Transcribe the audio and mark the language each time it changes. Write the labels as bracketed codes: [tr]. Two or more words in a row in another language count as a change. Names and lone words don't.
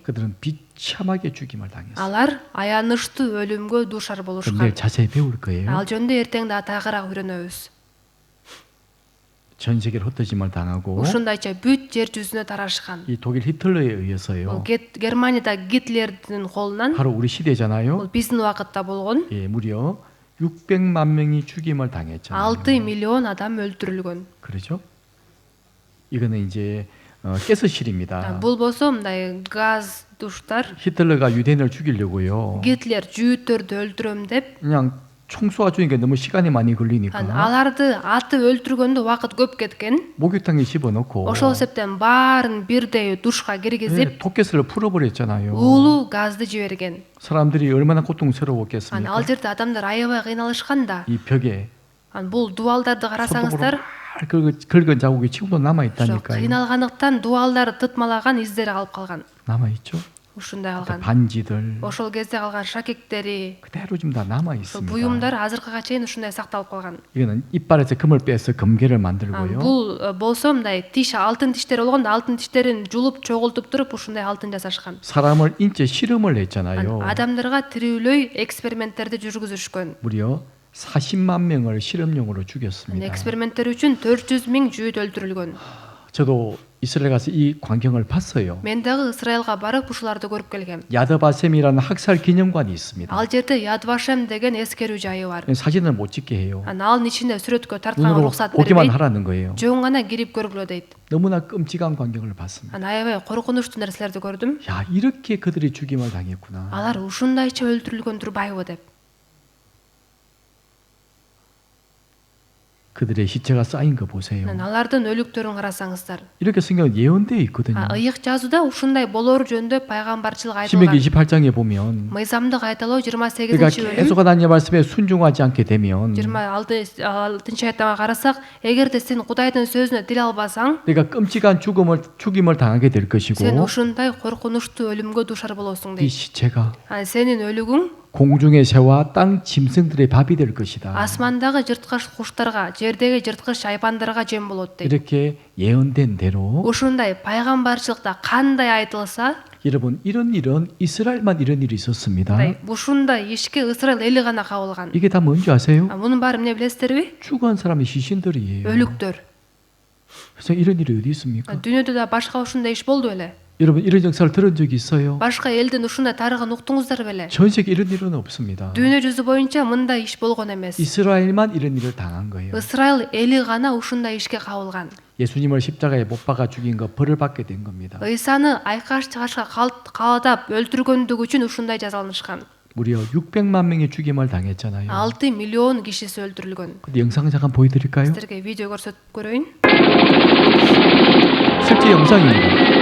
[ko] 그들은 비참하게 죽임을 당했어요. [ky] Алар аянычтуу өлүмгө дуушар [ko] 그럼 [ky] болушкан. [ko] 내일 자세히 배울 거예요. [ky] Ал жөнүндө эртең да тагыраак үйрөнөбүз. [ko] 전 세계를 흩어짐을 당하고 [ky] Ушундайча бүт жер жүзүнө тарашкан. [ko] 이 독일 히틀러에 의해서요. [ky] Германияда Гитлердин колунан [ko] 바로 우리 시대잖아요. [ky] бул биздин убакытта болгон. [ko] 예, 무려 600만 명이 죽임을 당했잖아요. [ky] 6 миллион адам өлтүрүлгөн. [ko] 그렇죠? 이거는 이제 가스실입니다. [ky] Бул болсо мындай газ душтар. [ko] 히틀러가 유대인을 죽이려고요. [ky] Гитлер жүүттөрдү өлтүрөм деп [ko] 그냥 총 쏘아주니까 너무 시간이 많이 걸리니까 [ky] аларды атып өлтүргөндө убакыт көп кеткен. [ko] 목욕탕에 집어넣고 [ky] Ошол себептен баарын бирдей душка киргизип, [ko] 토켓을 풀어버렸잖아요. [ky] уулуу газды жиберген. [ko] 사람들이 얼마나 [ky] Ал [ko] 고통스러웠겠습니까? [ky] жерде адамдар аябай кыйналышкан да. [ko] 이 벽에 [ky] Бул дуалдарды карасаңыздар, [ko] 긁은 자국이 지금도 남아 [ky] ошо [ko] 있다니까요. [ky] кыйналгандыктан дуалдары тытмалаган издери калып калган. [ko] 남아 있죠. [ky] Ушундай калган. [ko] 반지들 [ky] Ошол кезде калган шакектери, [ko] 그대로 지금 다 남아 [ky] ошол [ko] 있습니다. [ky] буюмдар азыркыга чейин ушундай сакталып калган. [ko] 이거는 이빨에서 금을 빼서 금괴를 만들고요. [ky] Бул болсо мындай тиш, алтын тиштери болгондо алтын тиштерин жулуп чогултуп туруп ушундай алтын жасашкан. [ko] 사람을 인체 실험을 했잖아요. [ky] Адамдарга тирүүлөй эксперименттерди жүргүзүшкөн. [ko] 무려 40만 명을 실험용으로 죽였습니다. [ky] Эксперименттер үчүн 400 миң жүйүт өлтүрүлгөн. [ko] 저도 이스라엘 가서 이 광경을 봤어요. [ky] Мен дагы Исраилга барып ушуларды көрүп келгем. [ko] 야드바셈이라는 학살 기념관이 있습니다. [ky] Ал жерде Ядвашем деген эскерүү жайы бар. [ko] 사진을 못 찍게 해요. [ky] Анын ичинде сүрөткө тартканга [ko] 눈으로 [ky] уруксат [ko] 보기만 [ky] бербейт. [ko] 하라는 거예요. [ky] Жөн гана кирип көргүлө дейт. [ko] 너무나 끔찍한 광경을 봤습니다. [ky] Аябай коркунучтуу нерселерди көрдүм. [ko] 야, 이렇게 그들이 죽임을 당했구나. [ky] Алар ушундайча өлтүрүлгөн турбайбы деп. [ko] 그들의 시체가 쌓인 거 보세요. [ky] алардын өлүктөрүн карасаңыздар, [ko] 이렇게 성경 예언되어 있거든요. [ky] ыйык жазууда ушундай болору жөнүндө пайгамбарчылык [ko] 신명기 [ky] айтылган. [ko] 28장에 보면 [ky] мыйзамдык айтылуу [ko] 그러니까 [ky] 28-бөлүм [ko] 계속 하나님 말씀에 순종하지 않게 되면 [ky] 26 аятка карасак, эгерде сен Кудайдын сөзүнө тил албасаң, [ko] 그러니까 끔찍한 죽임을 당하게 될 [ky] сен [ko] 것이고 [ky] ушундай коркунучтуу өлүмгө дуушар болосуң [ko] 이 [ky] дейт. [ko] 시체가 [ky] Сенин өлүгүң [ko] 공중의 새와 땅 짐승들의 밥이 될 것이다. [ky] асмандагы жырткыч куштарга, жердеги жырткыч айпандарга жем болот дейт. [ko] 이렇게 예언된 대로 [ky] ушундай пайгамбарчылыкта кандай айтылса, [ko] 여러분 이런 일은 이스라엘만 이런 일이 있었습니다. [ky] ушундай ишке Ысрайыл эли гана кабылган. [ko] 이게 다 뭔지 아세요? [ky] Мунун баары эмне билесиздерби? [ko] 죽은 사람의 시신들이에요. [ky] өлүктөр. [ko] 그래서 이런 일이 어디 있습니까? [ky] Дүйнөдө да башка ушундай иш болду беле? [ko] 여러분 이런 역사를 들은 적이 있어요? [ky] Башка элдин ушундай тарыхын уктуңуздар беле? [ko] 전 세계 이런 일은 없습니다. [ky] Дүйнө жүзү боюнча мындай иш болгон эмес. [ko] 이스라엘만 이런 일을 당한 거예요. [ky] Ысрайыл эли гана ушундай ишке кабылган. [ko] 예수님을 십자가에 못 박아 죽인 거 벌을 받게 된 겁니다. [ky] Ыйсаны айкаш чыгашка каадап өлтүргөндүгү үчүн ушундай жазаланышкан. [ko] 무려 600만 명의 죽임을 당했잖아요. [ky] 6 миллион кишиси өлтүрүлгөн. [ko] 근데 영상 잠깐 보여드릴까요? [ky] Сиздерге видео көрсөтүп көрөйүн. [ko] 실제 영상입니다.